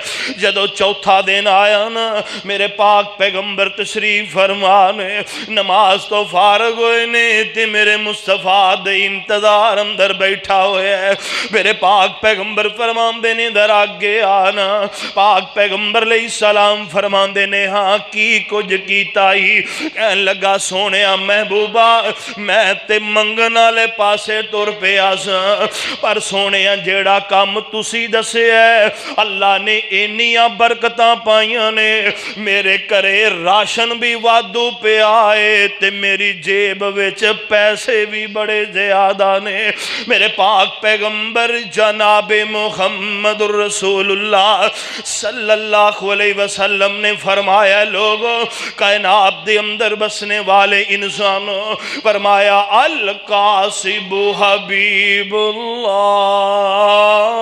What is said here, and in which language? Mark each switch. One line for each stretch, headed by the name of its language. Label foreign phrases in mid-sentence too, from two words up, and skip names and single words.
Punjabi: جدو چوتھا دن آیا نا میرے پاک پیغمبر تشریف فرمانے نماز تو فارغ ہوئے نے تے میرے مصطفیٰ دے انتظار اندر بیٹھا ہوئے ہے۔ میرے پاک پیغمبر فرماندے نے در آگے آنا، پاک پیغمبر
Arabic: علیہ السلام
Punjabi: فرماندے نے ہاں کی کچھ کیتا ہی، کہن لگا سونیا محبوبہ میں تے منگنا لے پاسے تر پیا سا، پر سونیا جیڑا کام تسی دسے ہے اللہ نے اینیاں برکتاں پائیاں نے، میرے کرے راشن بھی وادو پہ آئے تے میری جیب وچ پیسے بھی بڑے زیادہ نے۔ میرے پاک پیغمبر جناب محمد الرسول اللہ
Arabic: صلی اللہ علیہ وسلم
Punjabi: نے فرمایا لوگوں کائنات دے اندر بسنے والے انسانوں، فرمایا
Arabic: القاسب حبیب اللہ،